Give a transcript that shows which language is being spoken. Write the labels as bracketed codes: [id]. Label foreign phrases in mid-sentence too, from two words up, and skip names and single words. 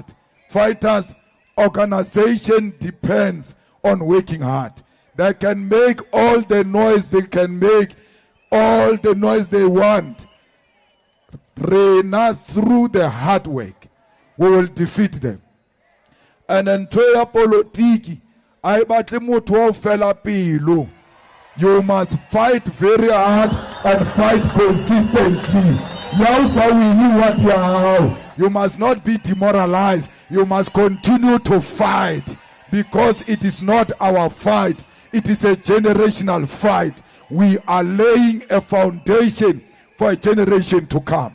[en] Fighters, organization depends on working hard. They can make all the noise they can make, all the noise they want. Not through the hard work, we will defeat them. And then [st] Toya Politiki, I batle motho wa fela pelo. [en] You must fight very hard and fight consistently. You must not be demoralized. You must continue to fight, because it is not our fight. It is a generational fight. We are laying a foundation for a generation to come.